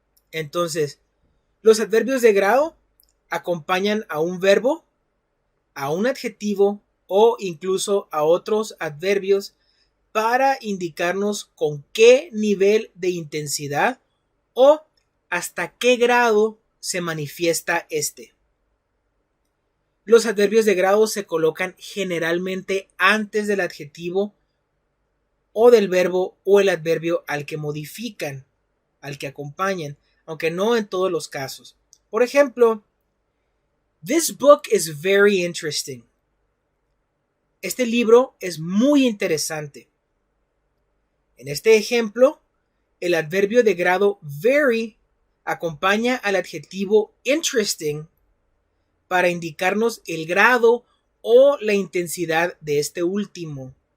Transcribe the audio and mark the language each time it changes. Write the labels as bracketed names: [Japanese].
[Spanish] Entonces, los adverbios de grado acompañan a un verbo, a un adjetivo o incluso a otros adverbios para indicarnos con qué nivel de intensidad o hasta qué grado se manifiesta este. Los adverbios de grado se colocan generalmente antes del adjetivo o del verbo o el adverbio al que modifican, al que acompañan, aunque no en todos los casos. Por ejemplo, [English] this book is very interesting. [Spanish] Este libro es muy interesante. En este ejemplo, el adverbio de grado very acompaña al adjetivo interesting para indicarnos el grado o la intensidad de este último.